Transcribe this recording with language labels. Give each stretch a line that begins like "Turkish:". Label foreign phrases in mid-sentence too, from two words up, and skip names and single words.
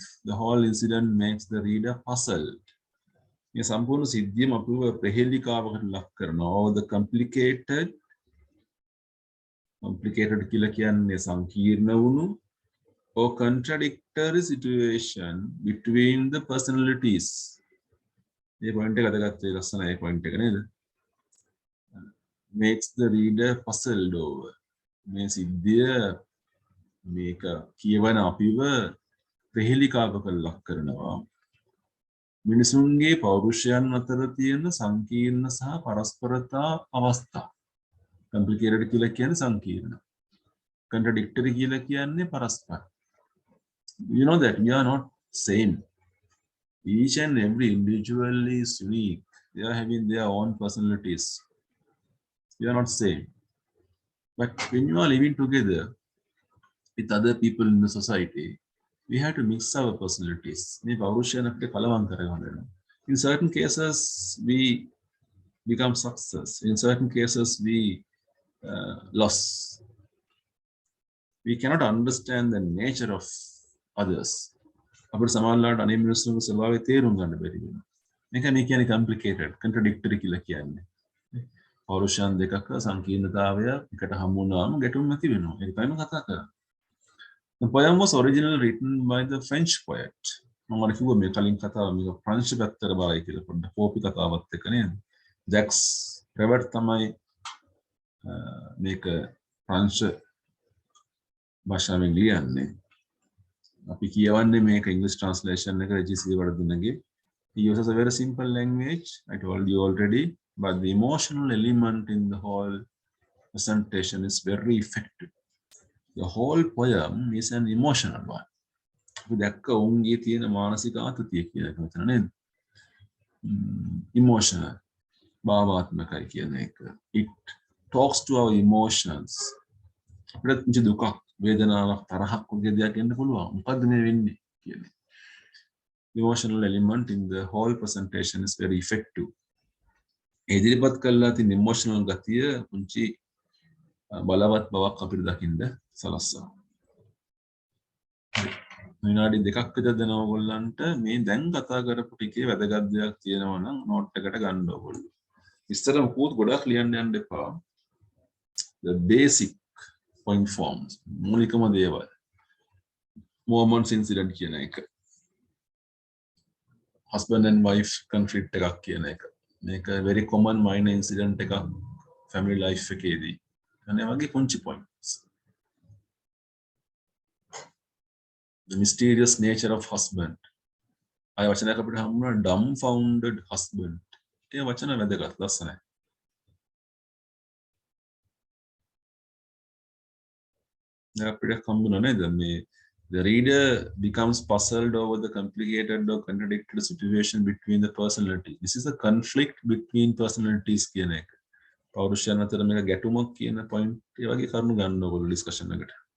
English: The whole incident makes the reader puzzled. The complicated or contradictory situation between the personalities. Makes the reader puzzled over.
Sinhala: මේක කියවන අපිව ප්‍රහෙලිකාවක ලක් කරනවා. මිනිසුන්ගේ පෞරුෂයන් අතර තියෙන සංකීර්ණ සහ පරස්පරතා අවස්ථා. Complicated කියලා කියන්නේ සංකීර්ණ. Contradictory කියලා කියන්නේ පරස්පර.
English: You know that we are not same. Each and every individual is unique. They are having their own personalities. We are not same. But when you are living together with other people in the society, we have to mix our personalities. In certain cases, we become success. In certain cases, we loss. We cannot understand the nature of others.
Sinhala: අපිට සමහරවිට අනේ මිනිස්සුන්ගේ ස්වභාවය තේරුම් ගන්න බැරි වෙනවා. මේ කියන්නේ
English: complicated, contradictory
Sinhala: කියලා කියන්නේ. පෞරුෂයන් දෙකක සංකීර්ණතාවය එකට හමු වුණාම ගැටුම් ඇති වෙනවා. ඒක තමයි කතා කරන්නේ.
English: The poem was originally written by the French poet.
Sinhala: මම අර කිව්වා මේ කලින් කතාව මේක ප්‍රංශ පැත්තට බලයි කියලා පොඩ්ඩක් කෝපි කතාවත් එක්ක නේද? ජැක්ස් රෙවර්ට් තමයි මේක ප්‍රංශ භාෂාවෙන් ලියන්නේ. අපි කියවන්නේ මේක
English: English translation
Sinhala: එක රජිසී වර්ධනගේ.
English: He uses a very simple language, I told you already, but the emotional element in the whole presentation is very effective. The whole poem is an emotional one.
Sinhala: අපි දැක්ක උන්ගේ තියෙන මානසික ආතතිය කියන එක මෙතන නේද? Emotional, භාවාත්මකයි කියන එක.
English: It talks to our emotions.
Sinhala: අපිට දුකක්, වේදනාවක්, තරහක් වගේ දෙයක් එන්න පුළුවන්. මොකද්ද මේ වෙන්නේ කියන්නේ?
English: Emotional element in the whole presentation is very effective.
Sinhala: ඉදිරිපත් කළා තියෙන emotional ගතිය පුංචි බලවත් බවක් අපිට දකින්න සලස්වනවා. විනාඩි දෙකක් විතර දෙනවා ඔයගොල්ලන්ට මේ දැන් කතා කරපු ටිකේ වැදගත් දෙයක් තියෙනවා නම් නෝට් එකට ගන්න ඕගොල්ලෝ. ඉස්සර මොකද ගොඩක් ලියන්න යන්න එපා.
English: The basic point forms
Sinhala: මූලිකම දේවල්.
English: Moments incident
Sinhala: කියන එක.
English: Husband and wife conflict
Sinhala: එකක් කියන එක. මේක
English: very common minor incident
Sinhala: එකක්
English: family life
Sinhala: එකේදී. අනේ වගේ පුංචි points.
English: The mysterious nature of husband.
Sinhala: අය වචනයක් අපිට හම්බුනා
English: dumbfounded husband.
Sinhala: ඒ වචන වැදගත් ලස්සනයි. අපිට හම්බුනා නේද මේ
English: the reader becomes puzzled over the complicated or contradicted situation between the personality. This is a conflict between personalities
Sinhala: කියන එක. පෞරුෂයන් අතර මේක ගැටුමක් කියන point ඒ වගේ කරුණු ගන්න ඕගොල්ලෝ discussion එකට.